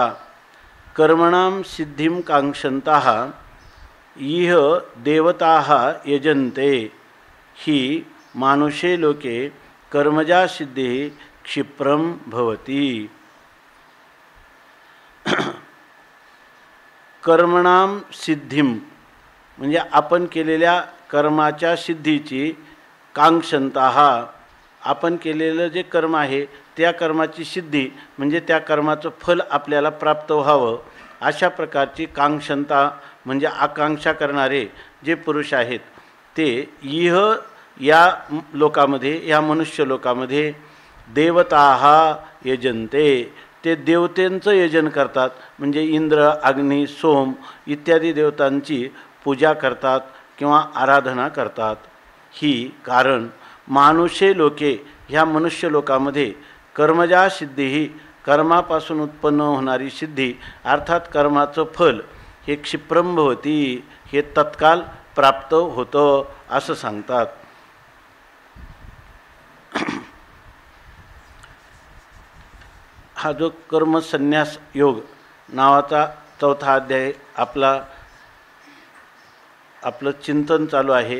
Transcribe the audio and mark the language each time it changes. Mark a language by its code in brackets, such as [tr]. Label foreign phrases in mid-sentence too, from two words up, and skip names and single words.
[sa] कर्मणां सिद्धिं कांक्षन्तः इह देवताः यजन्ते हि मानुषे लोके कर्मजा सिद्धिः क्षिप्रं भवति। कर्मणां सिद्धिं [mr] म्हणजे आपण केलेल्या कर्माच्या सिद्धीची कांक्षन्तः, आपण केलेलं जे कर्म आहे त्या कर्माची सिद्धी म्हणजे त्या कर्माचं फल आपल्याला प्राप्त व्हावं अशा प्रकारची कांक्षन्ता म्हणजे आकांक्षा करणारे जे पुरुष आहेत ते इह या लोकामध्ये, या मनुष्य लोकामध्ये [sa] देवताः यजन्ते, [mr] ते देवतेंचं यजन करतात म्हणजे इंद्र, अग्नी, सोम इत्यादी देवतांची पूजा करतात किंवा आराधना करतात। ही कारण [sa] मानुषे लोके, [mr] ह्या मनुष्य लोकामध्ये कर्मजा सिद्धी ही कर्मापासून उत्पन्न होणारी सिद्धी अर्थात कर्माचं फल हे [sa] क्षिप्रं भवति, [mr] हे तत्काल प्राप्त होतं असं सांगतात। हा जो कर्मसन्यास योग नावाचा चौथा अध्याय आपलं चिंतन चालू आहे।